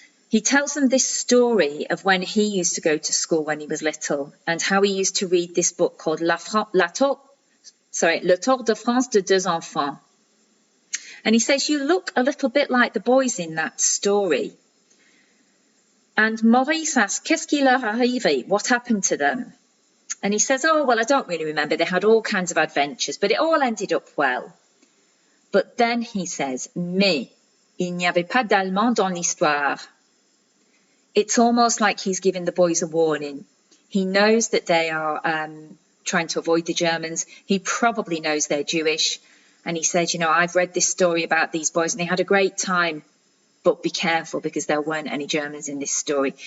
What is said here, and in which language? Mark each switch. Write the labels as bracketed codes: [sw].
[en] He tells them this story of when he used to go to school when he was little, and how he used to read this book called Le Tour de France de deux enfants. And he says, you look a little bit like the boys in that story. And Maurice asks, [fr] qu'est-ce qui leur arrive? [en] What happened to them? And he says, oh, well, I don't really remember. They had all kinds of adventures, but it all ended up well. But then he says, [fr] mais il n'y avait pas d'Allemand dans l'histoire. [en] It's almost like he's giving the boys a warning. He knows that they are trying to avoid the Germans. He probably knows they're Jewish. And he said, you know, I've read this story about these boys and they had a great time, but be careful because there weren't any Germans in this story.